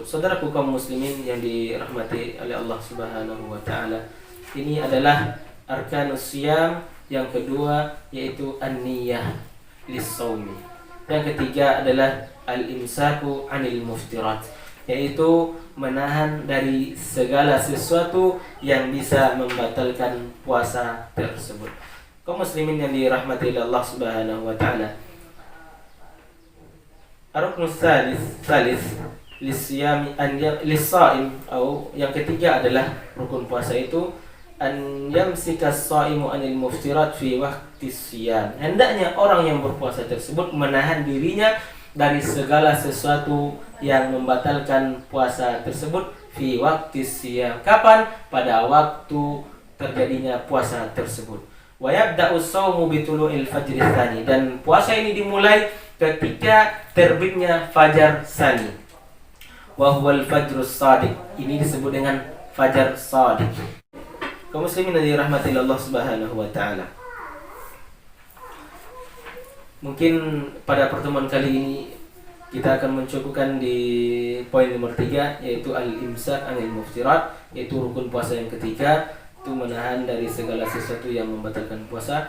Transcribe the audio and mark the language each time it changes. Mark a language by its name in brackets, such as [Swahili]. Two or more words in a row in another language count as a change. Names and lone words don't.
[Indonesian] Saudaraku kaum muslimin yang dirahmati oleh Allah [Arabic] سبحانه وتعالى, [Indonesian] ini adalah [Arabic] أركان الصيام [Indonesian] yang kedua, yaitu [Arabic] النية للصوم. [Indonesian] Yang ketiga adalah [Arabic] الإمساك عن المفطرات, [Indonesian] yaitu menahan dari segala sesuatu yang bisa membatalkan puasa tersebut. Kaum muslimin yang dirahmati Allah [Arabic] سبحانه وتعالى, الركن الثالث للصيام للصائم, [Indonesian] atau yang ketiga adalah rukun puasa itu [Arabic] أن يمسك الصائم عن المفطرات في وقت الصيام. [Indonesian] Hendaknya orang yang berpuasa tersebut menahan dirinya dari segala sesuatu yang membatalkan puasa tersebut [Arabic] في وقت الصيام. [Indonesian] Kapan? Pada waktu terjadinya puasa tersebut. [Arabic] ويبدأ الصوم بطلوع الفجر الثاني, [Indonesian] dan puasa ini dimulai ketika terbitnya fajar tsani. [Arabic] وهو الفجر الصادق. [Indonesian] Ini disebut dengan fajar shadiq. Kaum muslimin yang dirahmati Allah [Arabic] سبحانه وتعالى, [Indonesian] mungkin pada pertemuan kali ini kita akan mencukupkan di poin nomor 3, yaitu [Arabic] الإمساك عن المفطرات, [Indonesian] yaitu rukun puasa yang ketiga, itu menahan dari segala sesuatu yang membatalkan puasa.